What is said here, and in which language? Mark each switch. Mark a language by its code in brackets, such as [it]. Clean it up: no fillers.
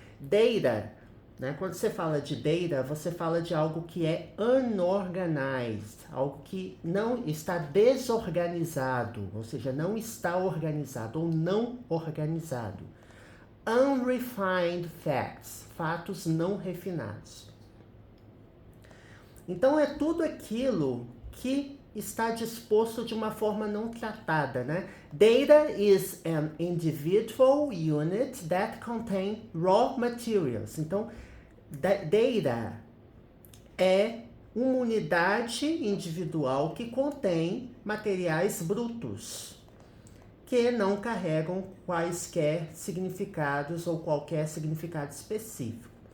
[pt] Data, né? Quando você fala de data, você fala de algo que é unorganized, algo que não está desorganizado, ou seja, não está organizado ou não organizado. [en] Unrefined facts, [pt] fatos não refinados. Então é tudo aquilo que está disposto de uma forma não tratada, né? [en] Data is an individual unit that contain raw materials. [pt] Então, data é uma unidade individual que contém materiais brutos, que não carregam quaisquer significados ou qualquer significado específico.